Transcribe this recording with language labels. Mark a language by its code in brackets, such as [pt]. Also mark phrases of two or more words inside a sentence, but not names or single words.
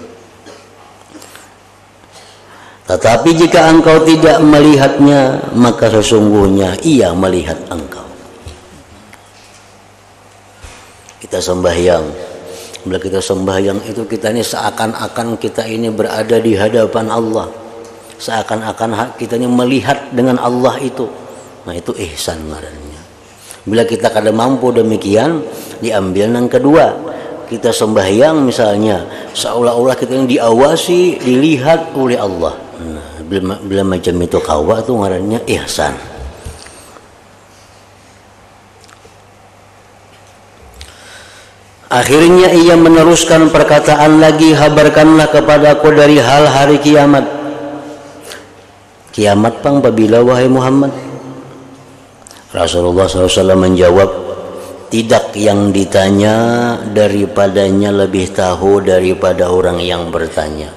[bjn] Tetapi jika engkau tidak melihatnya, maka sesungguhnya ia melihat engkau. Kita sembahyang, bila kita sembahyang itu kita ini seakan-akan kita ini berada di hadapan Allah, seakan-akan kita ini melihat dengan Allah itu. Nah itu ihsan ngarannya. Bila kita kada mampu demikian, diambil yang kedua. Kita sembahyang misalnya seolah-olah kita yang diawasi, dilihat oleh Allah. Nah, bila macam itu kawa itu ngarannya ihsan. Akhirnya ia meneruskan perkataan lagi, habarkanlah kepadaku dari hal hari kiamat. Kiamat pang apabila wahai Muhammad? Rasulullah SAW menjawab, tidak yang ditanya daripadanya lebih tahu daripada orang yang bertanya.